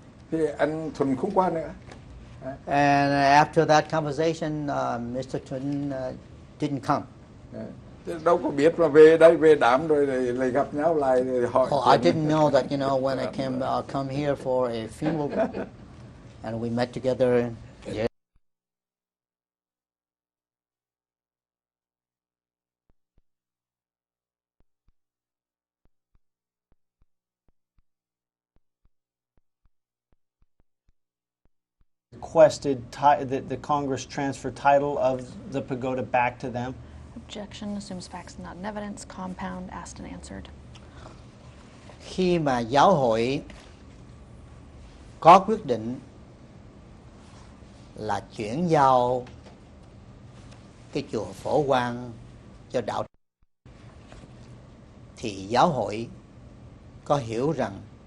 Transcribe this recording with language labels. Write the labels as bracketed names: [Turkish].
[Vietnamese] Thì anh Thuần không qua nữa. [English] And after that conversation, Mr. Trung didn't come. [Vietnamese] Đâu có biết mà về đây về đám rồi lại gặp nhau lại rồi hỏi. [English] Oh, I didn't know that, when I come here for a funeral, and we met together. Yeah. Requested that the Congress transfer title of the pagoda back to them. Objection assumes facts not in evidence. Compound, asked and answered. [Vietnamese] Khi mà giáo hội có quyết định là chuyển giao cái chùa Phổ Quang cho đạo, thì giáo hội có hiểu rằng